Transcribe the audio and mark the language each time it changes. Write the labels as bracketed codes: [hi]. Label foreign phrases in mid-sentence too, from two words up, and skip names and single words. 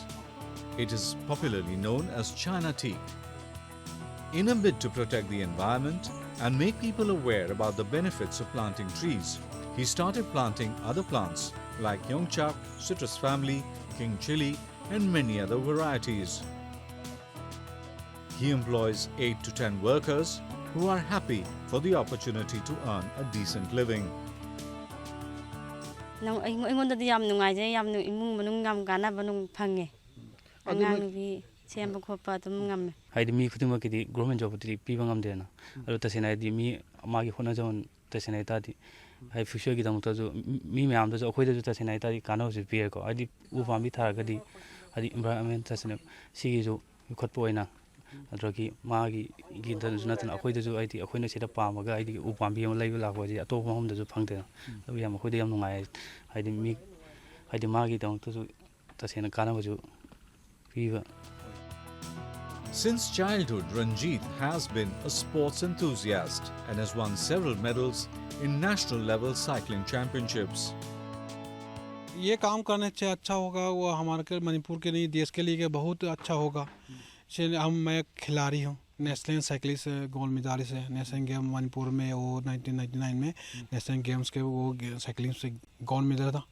[en] It is popularly known as China tea. In a bid to protect the environment and make people aware about the benefits of planting trees, he started planting other plants like Yongchak, citrus family, king chili and many other varieties. He employs 8 to 10 workers who are happy for the opportunity to earn a decent living. [mni] ꯑꯩꯉꯣꯟꯗꯗꯤ ꯌꯥꯝ ꯅꯨꯡꯉꯥꯏꯖꯩ ꯌꯥꯝꯅ ꯏꯃꯨꯡ ꯃꯅꯨꯡ ꯌꯥꯝ ꯀꯥꯟꯅꯕ ꯐꯪꯉꯦ ꯑꯉꯥꯡ ꯅꯨꯄꯤ ꯁꯦꯝꯕ ꯈꯣꯠꯄ ꯑꯗꯨꯝ ꯉꯝꯃꯦ ꯍꯥꯏꯗꯤ ꯃꯤ ꯈꯨꯗꯤꯡꯃꯛꯀꯤꯗꯤ ꯒꯣꯔꯃꯦꯟ ꯖꯣꯕꯇꯤ ꯄꯤꯕ ꯉꯝꯗꯦꯅ ꯑꯗꯨ ꯇꯁꯦꯡꯅ ꯍꯥꯏꯗꯤ ꯃꯤ ꯃꯥꯒꯤ ꯍꯣꯠꯅꯖꯃꯟ ꯇꯁꯦꯡꯅ ꯍꯥꯏꯇꯥꯔꯗꯤ ꯍꯥꯏꯗꯤ ꯐ꯭ꯌꯨꯆꯔꯒꯤꯗꯃꯛꯇꯁꯨ ꯃꯤ ꯃꯌꯥꯝꯗꯁꯨ ꯑꯩꯈꯣꯏꯗꯁꯨ ꯇꯁꯦꯡꯅ ꯍꯥꯏꯇꯥꯔꯗꯤ ꯀꯥꯟꯅꯕꯁꯨ ꯄꯤꯔꯦꯀꯣ ꯍꯥꯏꯗꯤ ꯎ ꯄꯥꯝꯕꯤ ꯊꯥꯔꯒꯗꯤ ꯍꯥꯏꯗꯤ ꯏꯟꯚꯥꯏꯔꯟꯃꯦꯟ ꯇꯁꯦꯡꯅ ꯁꯤꯒꯤꯁꯨ ꯌꯣꯛꯈꯠꯄ ꯑꯣꯏꯅ ꯑꯗꯨꯗꯒꯤ ꯃꯥꯒꯤꯗꯁꯨ ꯅꯠꯇꯅ ꯑꯩꯈꯣꯏꯗꯁꯨ ꯍꯥꯏꯗꯤ ꯑꯩꯈꯣꯏꯅ ꯁꯤꯗ ꯄꯥꯝꯃꯒ ꯍꯥꯏꯗꯤ ꯎ ꯄꯥꯝꯕꯤ ꯑꯃ ꯂꯩꯕ ꯂꯥꯛꯄ ꯍꯥꯏꯁꯤ ꯑꯇꯣꯞꯄ ꯃꯐꯝꯗꯁꯨ ꯐꯪꯗꯦꯅ ꯑꯗꯨ ꯌꯥꯝ ꯑꯩꯈꯣꯏꯗ ꯌꯥꯝ ꯅꯨꯡꯉꯥꯏ ꯍꯥꯏꯗꯤ ꯃꯤ ꯍꯥꯏꯗꯤ ꯃꯥꯒꯤꯗꯃꯛꯇꯁꯨ ꯇꯁꯦꯡꯅ ꯀꯥꯟꯅꯕꯁꯨ ꯄꯤꯕ. [en] Since childhood, Ranjit has been a sports enthusiast and has won several medals in national level cycling championships. [hi] ये काम करने से अच्छा होगा वो हमारे मणिपुर के लिए देश के लिए बहुत अच्छा होगा. मैं खिलाड़ी हूँ [en] national cyclist gold medalist [hi] है [en] national game [hi] मणिपुर में वो 1999 में [en] national games [hi] के वो साइकिलिंग से [en] gold medal [hi] था.